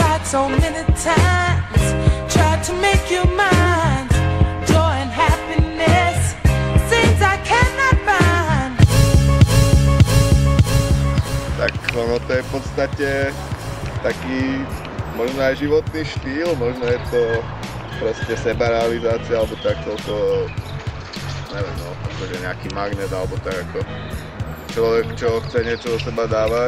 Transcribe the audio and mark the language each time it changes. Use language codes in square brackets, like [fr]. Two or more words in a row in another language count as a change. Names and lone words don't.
[en] So many times tried to make you mine. Joy and happiness seems I cannot find. [sk] Tak ono to je v podstate taký možno aj životný štýl, možno je to proste sebarealizácia alebo tak toľko, neviem, no, akože nejaký magnet alebo tak ako človek, čo chce niečo do seba dávať.